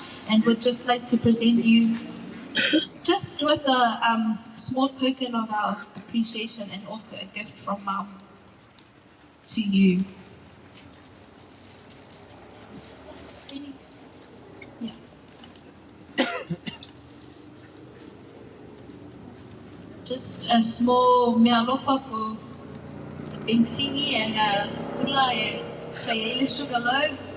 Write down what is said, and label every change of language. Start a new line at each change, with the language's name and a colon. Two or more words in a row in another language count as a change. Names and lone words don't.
English: And would just like to present you just with a small token of our appreciation and also a gift from Mom to you. Yeah. Just a small
Samoan: mea alofa
English: for the Bengsini and Ula e Kaiele Sugarloaf.